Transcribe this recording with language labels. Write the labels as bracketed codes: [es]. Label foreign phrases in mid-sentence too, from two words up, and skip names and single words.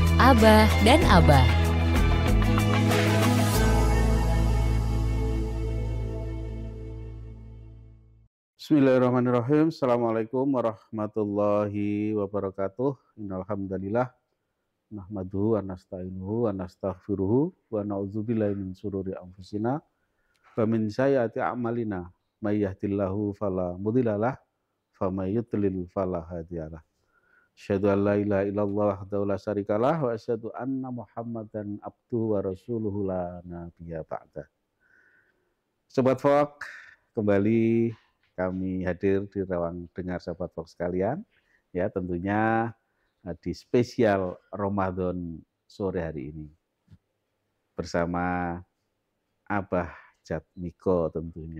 [id] Abah dan Abah. [ar] بسم الله الرحمن الرحيم. السلام عليكم ورحمة الله وبركاته. إن الحمد لله نحمده ونستعينه ونستغفره ونعوذ بالله من شرور أنفسنا ومن سيئات أعمالنا. من يهده الله فلا مضل له ومن يضلل فلا هادي له. أشهد أن لا إله إلا الله وحده لا شريك له وأشهد أن محمدا عبده ورسوله لا نبي بعده. [id] Sobat Fok, kembali kami hadir di ruang dengar Sobat Fok sekalian. Ya, tentunya di spesial Ramadan sore hari ini. Bersama Abah Jatmiko tentunya.